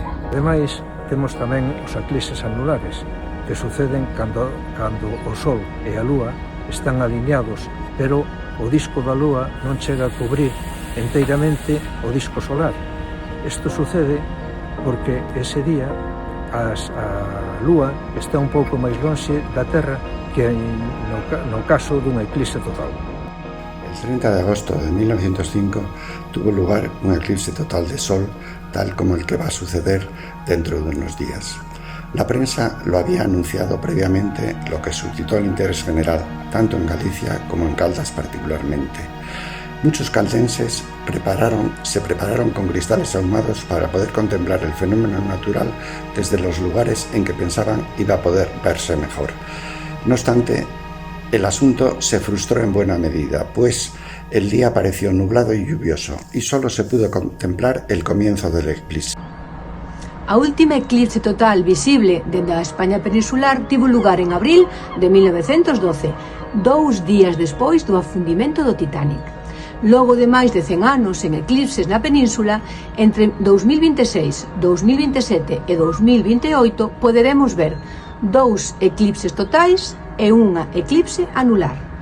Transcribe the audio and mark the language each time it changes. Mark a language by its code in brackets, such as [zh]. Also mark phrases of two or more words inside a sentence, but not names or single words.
[gl] Ademais, temos tamén os eclipses anulares, que suceden cando o Sol e a Lúa están alineados, pero o disco da Lúa non chega a cubrir enteiramente o disco solar. Isto sucede porque ese día a Lúa está un pouco máis lonxe da Terra que no caso dun eclipse total. [es] El 30 de agosto de 1905 tuvo lugar un eclipse total de Sol, tal como el que va a suceder dentro de unos días. La prensa lo había anunciado previamente, lo que suscitó el interés general, tanto en Galicia como en Caldas particularmente. Muchos caldenses se prepararon con cristales ahumados para poder contemplar el fenómeno natural desde los lugares en que pensaban iba a poder verse mejor. No obstante, el asunto se frustró en buena medida, pues el día apareció nublado y lluvioso, y solo se pudo contemplar el comienzo del eclipse. [gl] A última eclipse total visible dende a España peninsular tivo lugar en abril de 1912, 2 días despois do afundimento do Titanic. Logo de máis de 100 anos en eclipses na península, entre 2026, 2027 e 2028 poderemos ver 2 eclipses totais e unha eclipse anular.